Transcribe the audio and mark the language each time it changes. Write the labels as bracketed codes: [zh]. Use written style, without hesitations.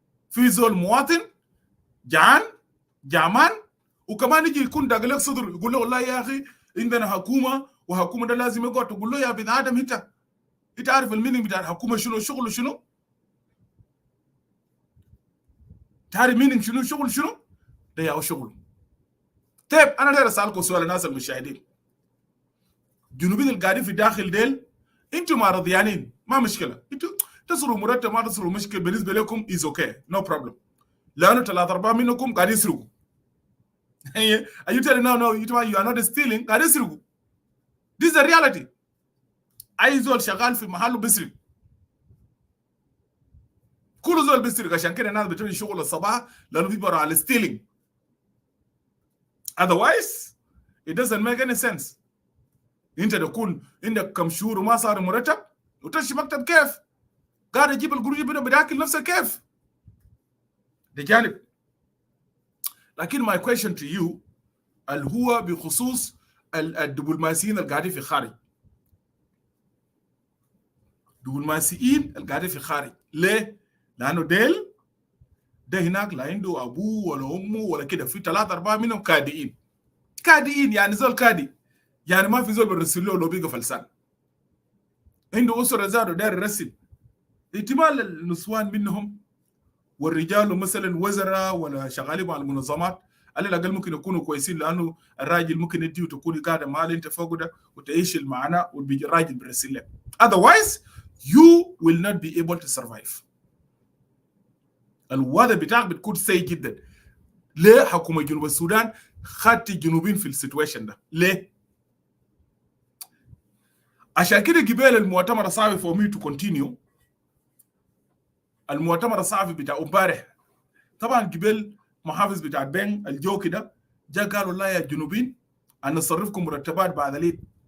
[ar] في زول مواطن جعان جعمان وكمان يجي يكون داقلك صدر يقول له والله يا اخي عندنا حكومه وحكومه ده لازم يقعد، تقول له يا ابن ادم انت عارف المينينج بتاع الحكومه شنو؟ شغله شنو؟ تعرف مينينج شنو؟ شغل شنو؟ ده يا شغله. طيب انا داير اسالكم سؤال الناس المشاهدين، الجنوبيين القاعدين في الداخل ديل انتم ما رضيانين ما مشكله، انتم تصروا مرتب ما تصروا مشكله بالنسبه لكم [en] is okay no problem, [ar] لانه 3/4 منكم قاعدين يسرقوا. [en] Are you telling no you are not stealing؟ [ar] قاعدين يسرقوا. [en] This is the reality. [ar] اي زول شغال في محله بيسرق، كل زول بيسرق، عشان كده الناس بتمشي شغل الصباح لانه بيبقوا على stealing. [en] Otherwise it doesn't make any sense. [ar] انت تكون عندك كم شهور وما صار مرتب وتمشي مكتب كيف؟ قاعد يجيب القروش بداكل نفسك كيف؟ ده جانب. لكن [en] my question to you [ar] اللي هو بخصوص الدبلوماسيين القاعدين في خارج. دبلوماسيين القاعدين في خارج ليه؟ لانه ده هناك لا عنده ابوه ولا امه ولا كده، في 3/4 منهم كادئين. كادئين يعني زول كادي، يعني ما في زول بيرسل له لو بيقى فلسان. عنده اسره زادوا داير يرسل. احتمال النسوان منهم والرجال مثلا وزراء ولا شغالين مع المنظمات على الاقل ممكن يكونوا كويسين، لانه الراجل ممكن يديه وتكوني قاعده معاه انت فوق ده وتعيش المعنى والبيجي الراجل بيرسل لك. [en] Otherwise you will not be able to survive. [ar] الوضع بتاعك بتكون سيء جدا. ليه حكومه جنوب السودان خدت الجنوبين في السيتويشن ده؟ ليه؟ عشان كده قبل المؤتمر الصحفي [en] for me to continue. [ar] المؤتمر الصحفي بتاع امبارح طبعا قبل محافظ بتاع بين الجو كده جا قالوا لا يا جنوبين ان نصرفكم مرتبات بعد العيد.